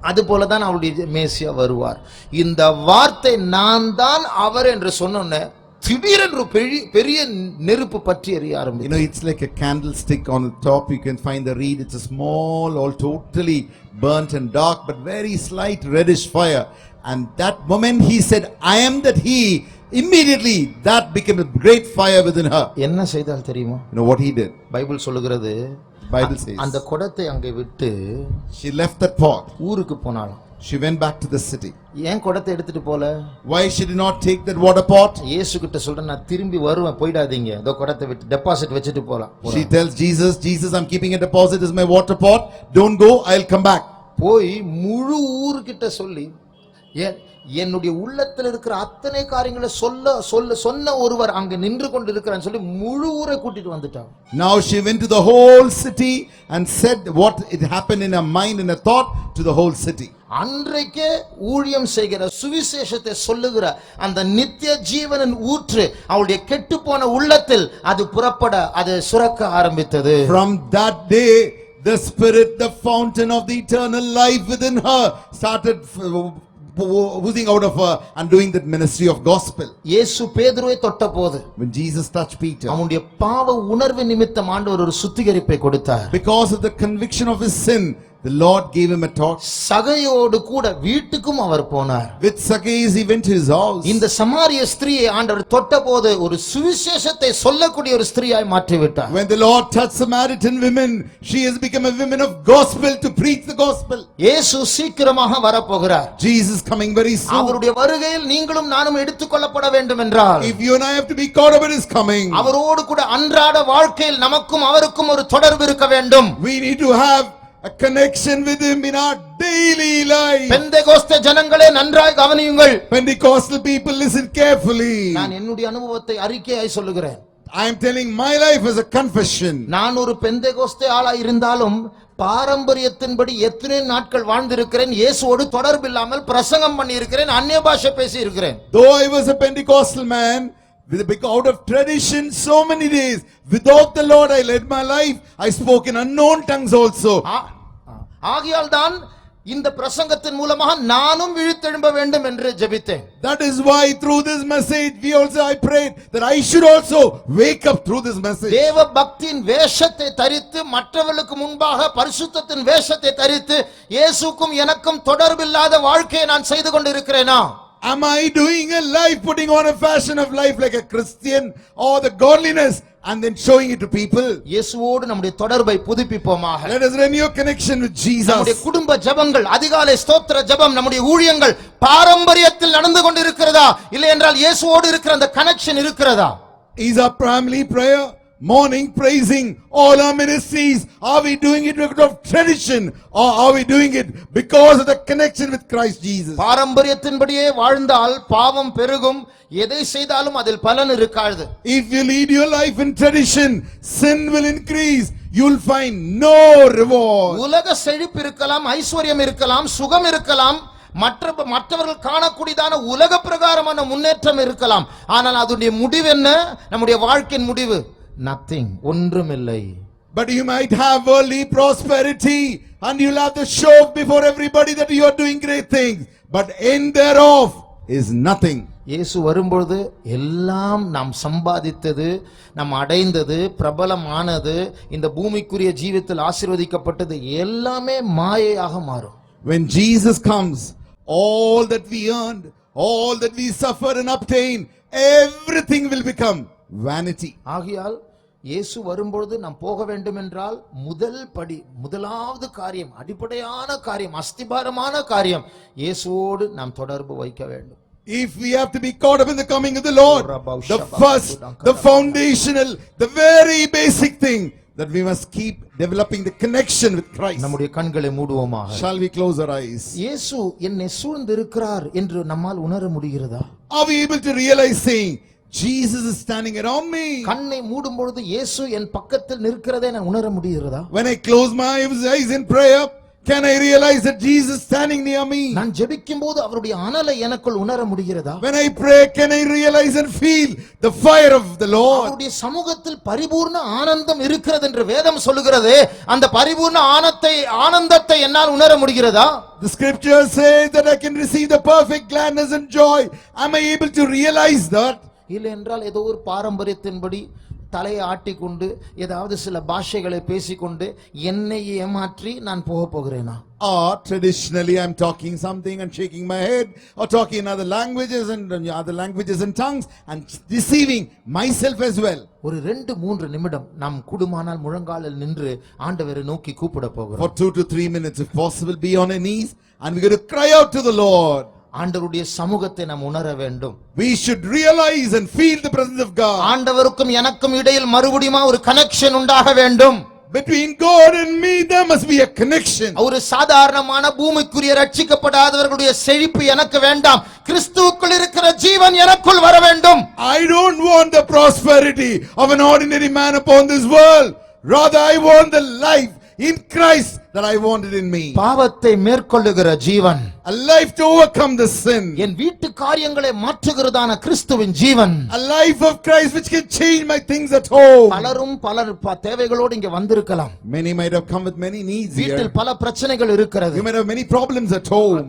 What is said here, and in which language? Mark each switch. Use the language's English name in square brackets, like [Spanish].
[Tamil] அது போலதான் அவருடைய மேசியா வருவார். இந்த வார்த்தை நான் தான் அவர் என்று சொன்னோன்னே திடீரென்று பெரிய நெருப்பு பற்றி எரிய ஆரம்பிக்கும். [English] You know, it's like a candlestick on the top. You can find the reed. It's a small, all totally burnt and dark, but very slight reddish fire. And that moment he said, I am that he. Immediately that became a great fire within her. [Tamil] என்ன செய்தால் தெரியுமா? [English] You know what he did? [Tamil] Bible சொல்லுகிறது, [English] Bible says [Tamil] அந்த குடத்தை அங்கே விட்டு [English] she left that pot. [Tamil] ஊருக்கு போனாளாம். [English] She went back to the city. [Tamil] ஏன் குடத்தை எடுத்துட்டு போல? [English] Why she did not take that water pot? [Tamil] இயேசு கிட்ட சொல்றேன், நான் திரும்பி வருவேன், போய்டாதீங்க, இதோ குடத்தை விட்டு டெபாசிட் வச்சிட்டு போலாம். [English] She tells Jesus, I'm keeping a deposit as my water pot. Don't go, I'll come back. [Tamil] போய் முழு ஊருக்கிட்ட சொல்லி, என்னுடைய உள்ளத்தில் இருக்கிற அத்தனை காரியங்களை சொன்ன ஒருவர் அங்க நின்று கொண்டு இருக்கிறான்னு சொல்லி முழு ஊரை கூட்டிட்டு வந்துட்டாங்க. [English] Now she went to the whole city and said what it happened in her mind and her thought to the whole city. [Tamil] அன்றைக்கே ஊழியம் செய்கிற சுவிசேஷத்தை சொல்லுகிற அந்த நித்திய ஜீவனின் ஊற்று அவளுடைய கெட்டுப்போன உள்ளத்தில் அது புறப்பட அது சுரக்க ஆரம்பித்தது. [English] From that day the spirit, the fountain of the eternal life within her started oozing out of her and doing that ministry of gospel. [Tamil] இயேசு பேதுருவை தொட்டபோது, [English] when Jesus touched Peter, [Tamil] அவனுடைய பாவ உணர்வு நிமித்தம் ஆண்டவர் ஒரு சுத்திகரிப்பை கொடுத்தார். [English] because of the conviction of his sin, the Lord gave him a torch. [Tamil] சகையோடு கூட வீட்டுக்கும் அவர் போனார். [English] With Zacchaeus he went to his house. [Tamil] இந்த சமாரிய ஸ்திரியை ஆண்டவர் தொட்டபோது ஒரு சுவிசேஷத்தை சொல்லக்கூடிய ஒரு ஸ்திரியாய் மாற்றி விட்டார். [English] When the Lord touched Samaritan women, she has become a woman of gospel to preach the gospel. [Tamil] இயேசு சீக்கிரமாக வரப்போகிறார். [English] Jesus coming very soon. [Tamil] அவருடைய வருகையில் நீங்களும் நானும் எடுத்துக்கொள்ளப்பட வேண்டும் என்றால், [English] if you and I have to be caught up in his coming, [Tamil] அவரோடு கூட அன்றாட வாழ்க்கையில் நமக்கும் அவருக்கும் ஒரு தொடர்பு இருக்க வேண்டும். [English] we need to have a connection with him in our daily life. [Tamil] Pentecost ஜனங்களே நன்றாய் கவனியுங்கள். [English] Pentecostal people listen carefully. [Tamil] நான் என்னுடைய அனுபவத்தை அறிக்கையாய் சொல்லுகிறேன். [English] I am telling my life as a confession. [Tamil] நான் ஒரு பெந்தேகோஸ்தே ஆளா இருந்தாலும் பாரம்பரியத்தின்படி எத்தனை நாட்கள் வாழ்ந்திருக்கிறேன், இயேசுவோடு தொடர்பு இல்லாமல் பிரசங்கம் பண்ணி இருக்கிறேன், அந்நிய பாஷை பேசி இருக்கிறேன். [English] Though I was a Pentecostal man, out of tradition, so many days without the Lord I led my life. I spoke in unknown tongues also. [Tamil] ஆகையால் தான் இந்த பிரசங்கத்தின் மூலமாக நானும் விழித்தெழும்ப வேண்டும் என்று ஜெபித்தேன். [English] That is why through this message I prayed that I should also wake up through this message. [Tamil] தேவ பக்தியின் வேஷத்தை தரித்து மற்றவர்களுக்கு முன்பாக பரிசுத்தத்தின் வேஷத்தை தரித்து இயேசுக்கும் எனக்கும் தொடர்பில்லாத வாழ்க்கையை நான் செய்து கொண்டிருக்கிறேனா? [English] Am I doing a life, putting on a fashion of life like a Christian, or the godliness and then showing it to people? [Tamil] இயேசுவோடு நம்முடைய தொடர்பை புதுப்பிப்போமாக. [English] Let us renew connection with Jesus. [Tamil] நம்முடைய குடும்ப ஜெபங்கள், அதிகாலை ஸ்தோத்திர ஜெபம், நம்முடைய ஊழியங்கள் பாரம்பரியத்தில் நடந்து கொண்டிருக்கிறதா இல்லை என்றால் இயேசுவோடு இருக்கிற அந்த கனெக்ஷன் இருக்கிறதா? [English] Is our family prayer, morning praising, all our ministries, are we doing it because of tradition or are we doing it because of the connection with Christ Jesus? [Tamil] பாரம்பரியத்தின்படியே வாழ்ந்தால் பாவம் பெருகும், எதை செய்தாலும் அதில் பலன் இருக்காது. [English] If you lead your life in tradition, sin will increase, you'll find no reward. [Tamil] உலக செழிப்பு இருக்கலாம், ஐஸ்வர்யம் இருக்கலாம், சுகம் இருக்கலாம், மற்றவர்கள் காணக்கூடியதான உலக பிரகாரமான முன்னேற்றம் இருக்கலாம், ஆனால் அதனுடைய முடிவு என்ன? நம்முடைய வாழ்க்கையின் முடிவு nothing, ஒன்றுமில்லை. [English] But you might have worldly prosperity and you'll have the show before everybody that you are doing great things, but end thereof is nothing. [Tamil] இயேசு வரும்பொழுது எல்லாம் நாம் சம்பாதித்தது, நாம் அடைந்தது, பிரபலமானது, இந்த பூமிக்குரிய ஜீவிதத்தில் ஆசீர்வதிக்கப்பட்டது எல்லாமே மாயையாக மாறும். [English] When Jesus comes, all that we earned, all that we suffered and obtained, everything will become vanity. [Tamil] ஆகையால் இயேசு வரும்பொழுது நாம் போக வேண்டும் என்றால் முதலாவது காரியம், அடிப்படையான காரியம், அஸ்திபாரமான காரியம், இயேசுவோடு நாம் தொடர்பு வைக்க வேண்டும். [English] If we have to be caught up in the coming of the Lord, the first, the foundational, the very basic thing that we must keep developing the connection with Christ. [Tamil] நம்முடைய கண்களை மூடுவோமாக. [English] Shall we close our eyes? [Tamil] இயேசு என்னை சூழ்ந்து இருக்கிறார் என்று நம்மால் உணர முடிகிறதா? [English] Are we able to realize saying Jesus is standing around me? [Tamil] கண்ணை மூடும் பொழுது இயேசு என் பக்கத்தில் நிற்கிறதை நான் உணர முடிகிறதா? [English] When I close my eyes in prayer, Can I realize that Jesus is standing near me? [Tamil] நான் ஜெபிக்கும்போது அவருடைய அனலை எனக்குள் உணர முடிகிறதா? [English] When I pray, can I realize and feel the fire of the Lord? [Tamil] அவருடைய சமூகத்தில் பரிபூர்ண ஆனந்தம் இருக்கிறது என்று வேதம் சொல்லுகிறது. அந்த பரிபூர்ண ஆனந்தத்தை என்னால் உணர முடிகிறதா? [English] The scripture says that I can receive the perfect gladness and joy. Am I able to realize that? [Tamil] இல்லை என்றால் ஏதோ ஒரு பாரம்பரியத்தின்படி தலையை ஆட்டிக்கொண்டு ஏதாவது சில பாஷைகளை பேசிக்கொண்டு என்னை ஏமாற்றி நான் போகிறேனா? [English] Or traditionally I'm talking something and shaking my head, or talking in other languages and tongues and deceiving myself as well. [Tamil] ஒரு 2-3 நிமிடம் நாம் கூடுமானால் முழங்காலில் நின்று ஆண்டவரை நோக்கி கூப்பிட போகிறோம். [English] For 2 to 3 minutes if possible, be on our knees and we're going to cry out to the Lord. [Tamil] ஆண்டவருடைய சமூகத்தை நாம் உணர வேண்டும். [English] We should realize and feel the presence of God. [Tamil] ஆண்டவருக்கும் எனக்கும் இடையில் மறுபடியும் ஒரு கனெக்ஷன் உண்டாக வேண்டும். [English] Between God and me there must be a connection. [Tamil] ஒரு சாதாரணமான பூமிக்குரிய ரட்சிக்கப்படாதவர்களுடைய செழிப்பு எனக்கு வேண்டாம். கிறிஸ்துவுக்குள் இருக்கிற ஜீவன் எனக்குள் வர வேண்டும். [English] I don't want the prosperity of an ordinary man upon this world. Rather I want the life in Christ that I wanted in me. [Tamil] பாவத்தை மேற்கொள்ளுகிற ஜீவன், [English] A life to overcome the sin. [Tamil] என் வீட்டு காரியங்களை மாற்றுகிறதான கிறிஸ்துவின் ஜீவன், [English] A life of Christ which can change my things at home. [Tamil] பலரும் பலர் தேவைகளோடு இங்கே வந்திருக்கலாம். [English] Many might have come with many needs [Tamil] வீட்டில் [English] here. [Tamil] பல பிரச்சனைகள் இருக்கிறது. [English] You might have many problems at home.